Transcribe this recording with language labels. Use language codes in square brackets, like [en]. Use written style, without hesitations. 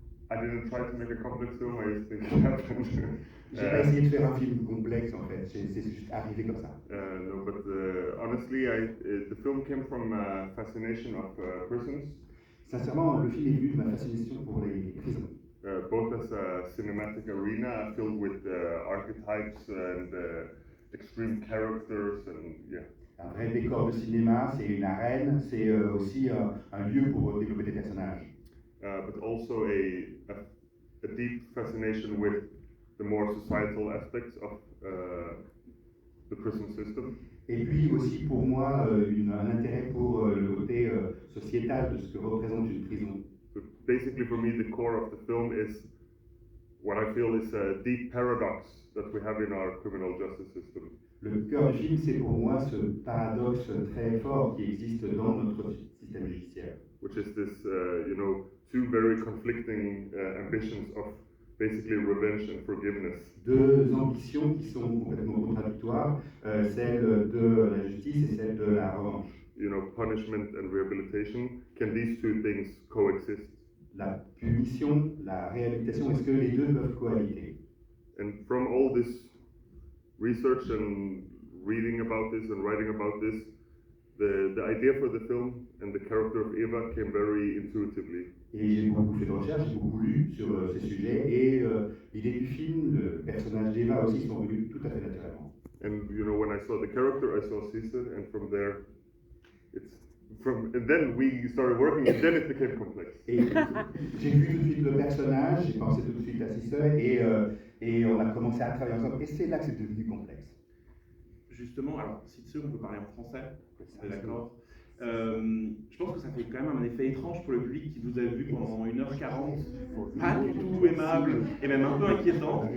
[en] I didn't try to make a complex film, I just think it happened. [fr] J'ai pas essayé de faire un film complexe en fait, c'est juste arrivé comme ça. [en] No, but honestly, the film came from a fascination of prisons. [fr] Sincèrement, le film est venu de ma fascination pour les prisons. [en] Both as a cinematic arena filled with archetypes and extreme characters and yeah. [fr] Un vrai décor de cinéma, c'est une arène, c'est aussi un lieu pour développer des personnages. [en] But also a deep fascination with the more societal aspects of the prison system. [fr] Et puis aussi pour moi un intérêt pour le côté sociétal de ce que représente une prison. [en] So basically for me the core of the film is what I feel is a deep paradox that we have in our criminal justice system. [fr] Le cœur du film, c'est pour moi ce paradoxe très fort qui existe dans notre système judiciaire. [en] Which is this, two very conflicting ambitions of basically revenge and forgiveness. [fr] Deux ambitions qui sont complètement contradictoires, celle de la justice et celle de la revanche. [en] punishment and rehabilitation. Can these two things coexist? [fr] La punition, la réhabilitation, est-ce que les deux peuvent cohabiter? [en] And from all this research and reading about this and writing about this, the idea for the film and the character of Eva came very intuitively. [fr] Et j'ai beaucoup fait de recherches, j'ai beaucoup lu sur ces sujets, et l'idée du film, le personnage d'Eva aussi sont venus tout à fait naturellement. [en] And when I saw the character, I saw Cisse, and from there, and then we started working, and then it became complex. [fr] Et j'ai vu tout de suite le personnage, j'ai pensé tout de suite à Cisse, et on a commencé à travailler ensemble, et c'est là que c'est devenu complexe. Justement, alors, Cisse, on peut parler en français, on est d'accord. Je pense que ça fait quand même un effet étrange pour le public qui vous a vu pendant 1h40, pas du tout aimable et même un peu inquiétant.